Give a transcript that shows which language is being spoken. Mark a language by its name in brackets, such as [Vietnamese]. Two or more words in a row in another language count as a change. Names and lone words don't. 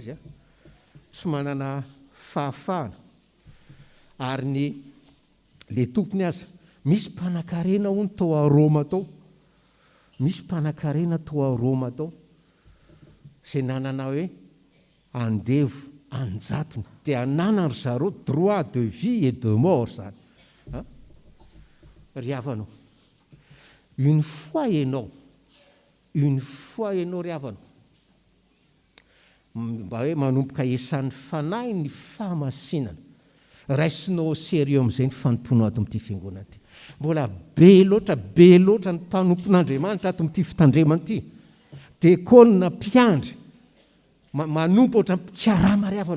[Malagasy] a tsy manana fahafahana ary le tompony aza misy mpanan-karena hono tao a Roma tao, misy mpanan-karena tao a Roma tao zay nanana hoe andevo anjatony dia anana ry zareo [French] droit de vie et de mort [Malagasy] zany ry havanao. [French] Une fois [Malagasy] ianao ry havanao mba hoe manomboka esan'ny fanahy ny fahamasinana, raisinao sérieux amin'izay ny fanomponao ato amin'ity fiangonana ity. Mbola be loatra ny mpanompon'Andriamanitra ato amin'ity fitandremana ity, dia konina mpiandry manompo oatra mpiarama ry havanao.